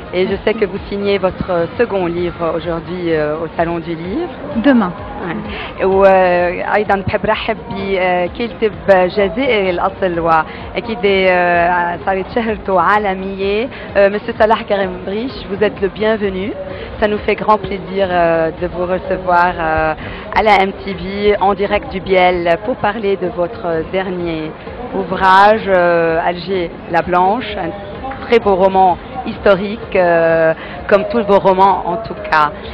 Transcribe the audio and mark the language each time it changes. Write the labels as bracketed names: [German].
[French] Et je sais que vous signez votre second livre aujourd'hui au Salon du Livre. Demain. [Arabic] وأيضا بحب رحب بكاتب جزائري الأصل وأكيد صارت شهرته عالمية، Monsieur Salah Karim-Brich. [French] Vous êtes le bienvenu. Ça nous fait grand plaisir de vous recevoir à la MTV en direct du Biel pour parler de votre dernier ouvrage, Alger la Blanche, un très beau roman historique, comme tous vos romans en tout cas.